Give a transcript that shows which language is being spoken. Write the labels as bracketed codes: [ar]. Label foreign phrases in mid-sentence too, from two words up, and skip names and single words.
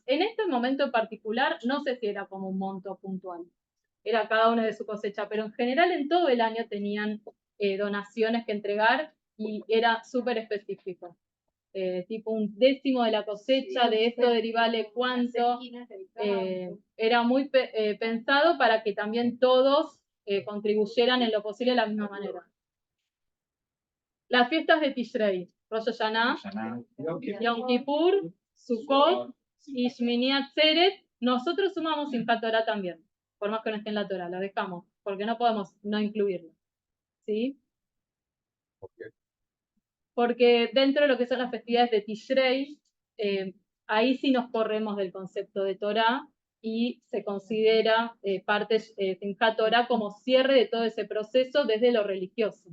[es] En este momento en particular, no sé si era como un monto puntual, era cada uno de su cosecha, pero en general en todo el año tenían donaciones que entregar y era súper específico. Tipo 1/10 de la cosecha, de esto derivale cuánto. Era muy pensado para que también todos contribuyeran en lo posible de la misma manera. Las fiestas de Tishrei, Rosh Hashanah, Yom Kippur, Sukkot y Shmini Atzeret, nosotros sumamos Simchat Torah también, por más que no esté en la Torah, la dejamos, porque no podemos no incluirlo. ¿Sí? Porque dentro de lo que son las festividades de Tishrei, ahí sí nos corremos del concepto de Torah y se considera parte Simchat Torah como cierre de todo ese proceso desde lo religioso.